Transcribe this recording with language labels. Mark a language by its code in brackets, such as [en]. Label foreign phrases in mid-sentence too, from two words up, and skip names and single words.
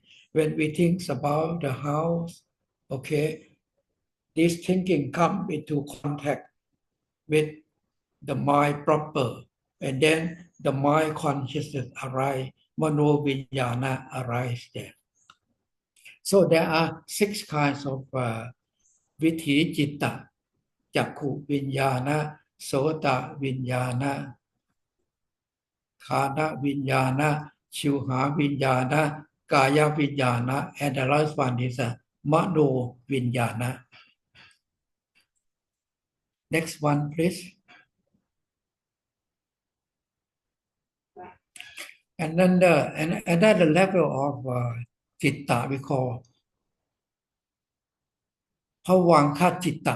[en] When we think about the house, okay, this thinking come into contact with the mind proper, and then the mind consciousness arise, [pi] Mano Vinyana [en] arise there. So there are 6 kinds of [pi] Vithi Chitta, Chakku Vinyana, Sota Vinyana, Khana Vinyana, Shuha Vinyana, Kaya Vinyana, [en] and the last one is [pi] Mano Vinyana. [en] Next one, please. And then another level of Chitta we call [pi] Bhavanka Chitta.